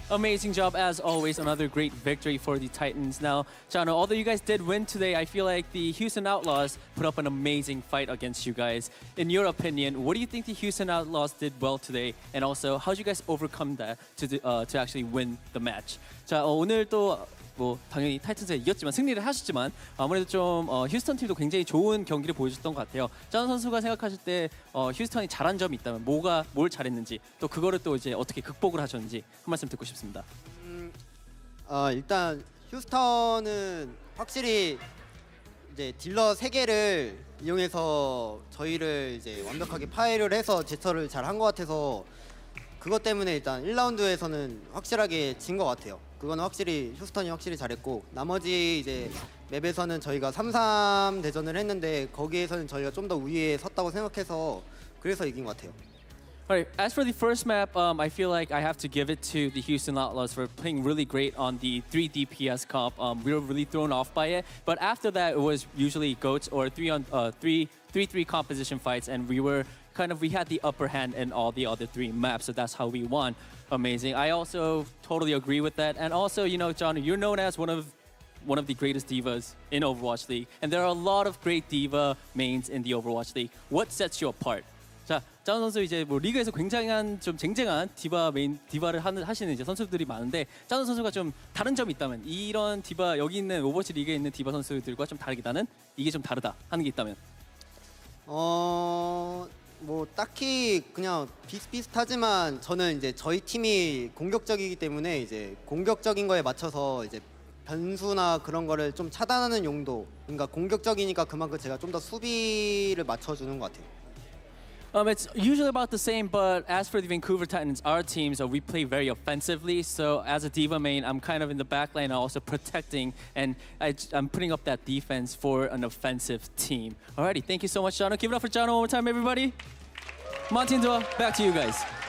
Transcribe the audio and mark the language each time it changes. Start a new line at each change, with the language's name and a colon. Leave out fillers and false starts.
English: Amazing job, as always. Another great victory for the Titans. Now, Janu, although you guys did win today, I feel like the Houston Outlaws put up an amazing fight against you guys. In your opinion, what do you think the Houston Outlaws did well today? And also, how did you guys overcome that to actually win the match?
Korean: 자, 오늘 또 뭐 당연히 타이탄즈가 이겼지만 승리를 하셨지만 아무래도 좀 휴스턴 팀도 굉장히 좋은 경기를 보여줬던 것 같아요. 짠 선수가 생각하실 때 휴스턴이 잘한 점이 있다면 뭘 잘했는지 또 그거를 또 이제 어떻게 극복을 하셨는지 한 말씀 듣고 싶습니다. 일단 휴스턴은 확실히 이제 딜러 3개를 이용해서 저희를 이제 완벽하게 파괴를 해서 제처를 잘 한 것 같아서 그것 때문에 일단 1라운드에서는 확실하게 진 것 같아요. 그건 확실히 휴스턴이 확실히 잘했고 나머지 이제 맵에서는 저희가 3-3 대전을 했는데 거기에서는 저희가 좀 더 우위에 섰다고 생각해서 그래서 이긴 것 같아요.
English: Alright, as for the first map, I feel like I have to give it to the Houston Outlaws for playing really great on the 3 DPS comp. We were really thrown off by it, but after that it was usually GOATs or 3-3 composition fights, and we had the upper hand in all the other 3 maps, so that's how we won. Amazing. I also totally agree with that, and also, you know, John, you're known as one of the greatest divas in Overwatch League, and there are a lot of great diva mains in the Overwatch League. What sets you apart?
Korean: 자, 짠 선수 이제 뭐 리그에서 굉장한 좀 쟁쟁한 디바를 하시는 이제 선수들이 많은데 짠 선수가 좀 다른 점이 있다면 이런 디바 여기 있는 오버워치 리그에 있는 디바 선수들과 좀 다르게 나는 이게 좀 다르다 하는 게 있다면 뭐 딱히 그냥 비슷비슷하지만 저는 이제 저희 팀이 공격적이기 때문에 이제 공격적인 거에 맞춰서 이제 변수나 그런 거를 좀 차단하는 용도. 그러니까 공격적이니까 그만큼 제가 좀 더 수비를 맞춰주는 것 같아요.
English: It's usually about the same, but as for the Vancouver Titans, our teams, we play very offensively. So as a diva main, I'm kind of in the back line, also protecting, and I'm putting up that defense for an offensive team. Alrighty, thank you so much, Jano. Give it up for Jano one more time, everybody. Monty and Doa, back to you guys.